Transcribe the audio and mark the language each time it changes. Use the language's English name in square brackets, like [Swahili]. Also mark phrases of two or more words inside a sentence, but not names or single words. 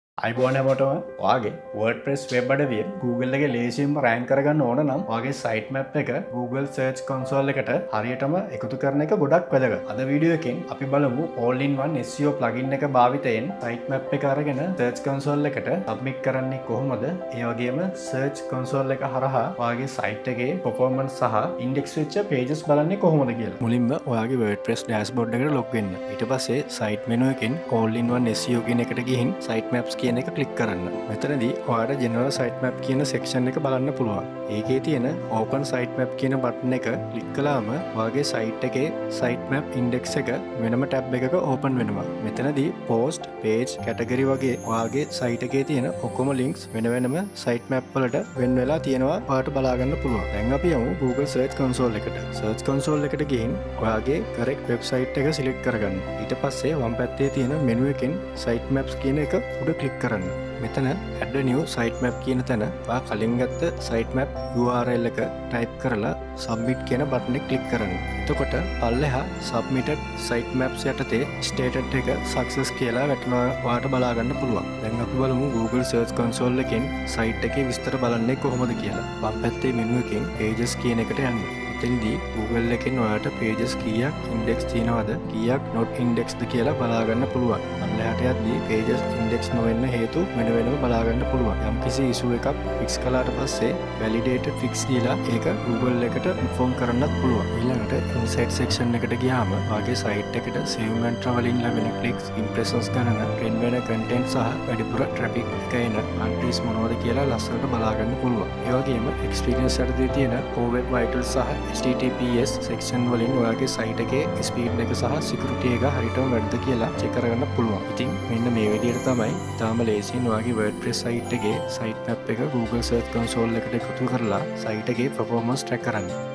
[Sinhala] iPhone හැමෝටම ඔයාගේ WordPress වෙබ් අඩවිය Google එකේ ලේසියෙන්ම රෑන්ක් කරගන්න ඕන නම් ඔයාගේ [English] site map [Sinhala] එක Google Search Console එකට හරියටම එකතු කරන එක ගොඩක් වැදගත්. අද වීඩියෝ එකෙන් අපි බලමු all-in-one SEO plugin එක භාවිතයෙන් [English] site map [Sinhala] එක අරගෙන Search Console එකට submit කරන්නේ කොහොමද? ඒ වගේම Search Console එක හරහා ඔයාගේ site එකේ performance සහ index වෙච්ච pages බලන්නේ කොහොමද කියලා. මුලින්ම ඔයාගේ WordPress dashboard එකට log වෙන්න. ඊට පස්සේ [English] site menu [Sinhala] එකෙන් all-in-one SEO කියන එකට ගිහින් [English] site maps [Sinhala] කියන එක ක්ලික් කරන්න. මෙතනදී ඔයාලට [English] general site map [Sinhala] කියන section එක බලන්න පුළුවන්. ඒකේ තියෙන [English] open site map [Sinhala] කියන button එක ක්ලික් කළාම ඔයාගේ site එකේ [English] site map index [Sinhala] එක වෙනම tab එකක open වෙනවා. මෙතනදී post, page, category වගේ ඔයාගේ site එකේ තියෙන ඔක්කොම links වෙන වෙනම [English] site map [Sinhala] වලට වෙන වෙලා තියෙනවා ඔයාලට බලා ගන්න පුළුවන්. දැන් අපි යමු Google Search Console එකට. Search Console එකට ගිහින් ඔයාගේ [English] correct website [Sinhala] එක select කරගන්න. ඊට පස්සේ වම් පැත්තේ තියෙන menu එකෙන් [English] site maps [Sinhala] කියන එක උඩ ක්ලික් කරන්න. මෙතන [English] add a new site map [Sinhala] කියන තැන ඔයා කලින් ගත්ත [English] site map URL [Sinhala] එක type කරලා submit කියන button එක ක්ලික් කරන්න. එතකොට පල්ලෙහා [English] submitted site maps [Sinhala] යටතේ status එක success කියලා වැටෙනවා ඔයාලට බලා ගන්න පුළුවන්. දැන් අපි බලමු Google Search Console එකෙන් site එකේ විස්තර බලන්නේ කොහොමද කියලා. වම් පැත්තේ menu එකෙන් pages කියන එකට යන්න. එතනදී Google එකෙන් ඔයාලට pages කීයක් index තියෙනවද කීයක් [English] not indexed [Sinhala] කියලා බලා ගන්න පුළුවන්. පල්ලෙහාට යද්දී pages index නොවෙන්න හේතු වෙන වෙනම බලා ගන්න පුළුවන්. යම්කිසි issue එකක් fix කළාට පස්සේ [English] validated fix [Sinhala] දීලා ඒක Google එකට inform කරන්නත් පුළුවන්. ඊළඟට insight section එකට ගියාම ඔයාගේ site එකට [English] save and travel in [Sinhala] ලැබෙන [English] clicks, impressions [Sinhala] ගණන, trend වෙන content සහ වැඩිපුර traffic එක එන countries මොනවද කියලා ලස්සනට බලා ගන්න පුළුවන්. ඒ වගේම experience යටතේ තියෙන [English] core web vitals [Sinhala] සහ [English] HTTPS section [Sinhala] වලින් ඔයාගේ site එකේ speed එක සහ security එක හරියටම වැඩද කියලා check කරගන්න පුළුවන්. ඉතින් මෙන්න මේ විදිහට තමයි තාම ලේසියෙන් ඔයාගේ WordPress site එකේ [English] site map [Sinhala] එක Google Search Console එකට එකතු කරලා site එකේ [English] performance track [Sinhala] කරන්න.